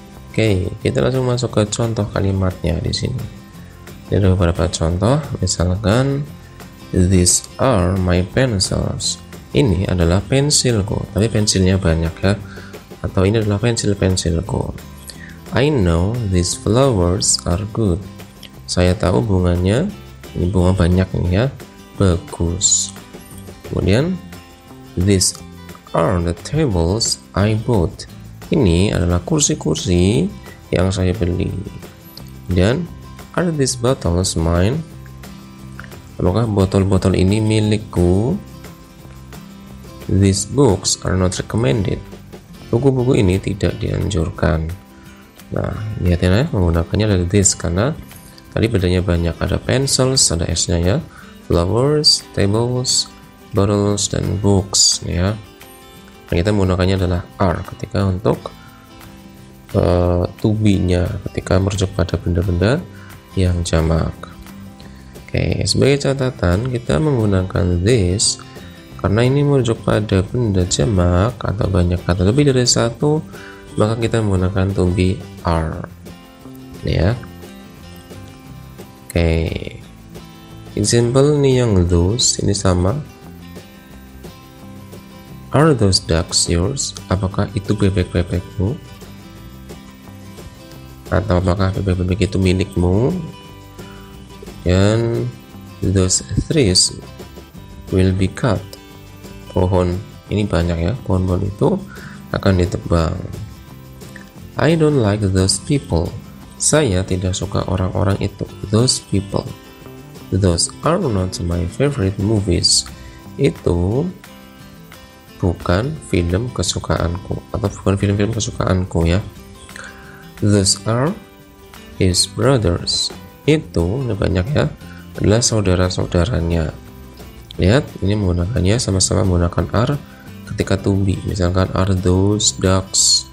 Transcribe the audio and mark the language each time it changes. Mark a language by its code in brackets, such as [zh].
[id] Oke, kita langsung masuk ke contoh kalimatnya di sini. Ini ada beberapa contoh, misalkan [en] these are my pencils. [id] Ini adalah pensilku, tapi pensilnya banyak ya. Atau ini adalah pensilku. [en] I know these flowers are good. [id] Saya tahu bunganya, ini bunga banyak nih ya, bagus. Kemudian [en] these are the tables I bought. [id] Ini adalah kursi-kursi yang saya beli. Dan [en] are these bottles mine? [id] Apakah botol-botol ini milikku? [en] These books are not recommended. [id] Buku-buku ini tidak dianjurkan. Nah, lihat ya, menggunakannya dari this karena tadi bedanya banyak, ada pencils, ada s-nya ya, flowers, tables, bottles, dan books ya. Nah, kita menggunakannya adalah are ketika untuk to be-nya, ketika merujuk pada benda-benda yang jamak. Oke, sebagai catatan kita menggunakan this karena ini merujuk pada benda jamak atau banyak atau lebih dari satu, maka kita menggunakan to be are. Ini ya. Oke, example nih yang those ini sama. [en] Are those ducks yours? [id] Apakah itu bebek-bebekmu? Atau apakah bebek-bebek itu milikmu? Dan [en] those trees will be cut. [id] Pohon ini banyak ya, pohon-pohon itu akan ditebang. [en] I don't like those people. [id] Saya tidak suka orang-orang itu. [en] Those people. Those are not my favorite movies. [id] Itu bukan film kesukaanku atau bukan film-film kesukaanku ya. [en] Those are his brothers. [id] Itu banyak ya, adalah saudara-saudaranya. Lihat, ini menggunakannya sama-sama menggunakan are ketika to be. Misalkan [en] are those ducks.